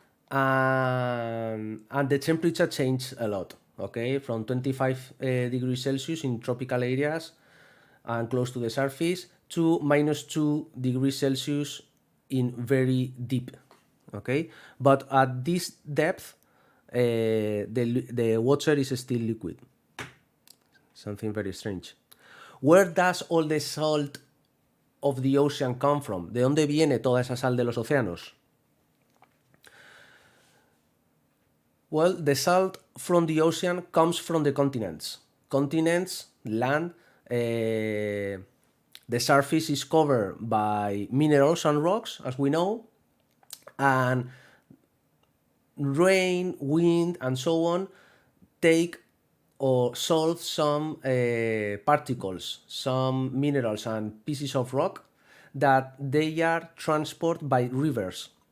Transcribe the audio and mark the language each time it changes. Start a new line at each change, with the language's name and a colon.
English: And the temperature changed a lot, okay, from 25 degrees Celsius in tropical areas and close to the surface to -2 degrees Celsius in very deep, okay? But at this depth, the water is still liquid. Something very strange. Where does all the salt of the ocean come from?
Spanish: ¿De dónde viene toda esa sal de los océanos?
English: Well, the salt from the ocean comes from the continents. continents, land, the surface is covered by minerals and rocks, as we know, and rain, wind, and so on take or solve some particles, some minerals and pieces of rock that they are transported by rivers.